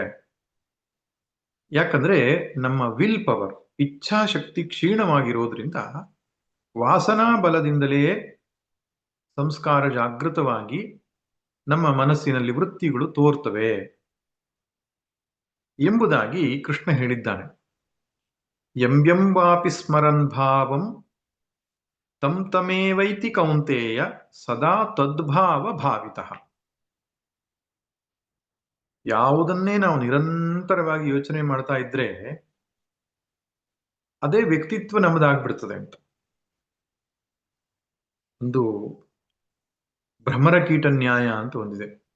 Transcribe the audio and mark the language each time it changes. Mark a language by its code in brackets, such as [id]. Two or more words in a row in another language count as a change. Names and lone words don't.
[kn] ಯಾಕಂದ್ರೆ ನಮ್ಮ [en] will power, [kn] ಇಚ್ಛಾಶಕ್ತಿ ಕ್ಷೀಣವಾಗಿರೋದ್ರಿಂದ ವಾಸನಾ ಬಲದಿಂದಲೇ ಸಂಸ್ಕಾರ ಜಾಗೃತವಾಗಿ ನಮ್ಮ ಮನಸ್ಸಿನಲ್ಲಿ ವೃತ್ತಿಗಳು ತೋರ್ತವೆ ಎಂಬುದಾಗಿ ಕೃಷ್ಣ ಹೇಳಿದ್ದಾನೆ. [sa] ಎಂಬೆಂಬಾಪಿ ಸ್ಮರನ್ ಭಾವಂ ತಂ ತಮೇವೈತಿ ಕೌಂತೇಯ ಸದಾ ತದ್ಭಾವ ಭಾವಿತಃ. [kn] ಯಾವುದನ್ನೇ ನಾವು ನಿರಂತರವಾಗಿ ಯೋಚನೆ ಮಾಡ್ತಾ ಇದ್ರೆ ಅದೇ ವ್ಯಕ್ತಿತ್ವ ನಮ್ಮದಾಗ್ಬಿಡ್ತದೆ ಅಂತ. ಒಂದು ಭ್ರಮರ ಕೀಟ ನ್ಯಾಯ ಅಂತ ಒಂದಿದೆ.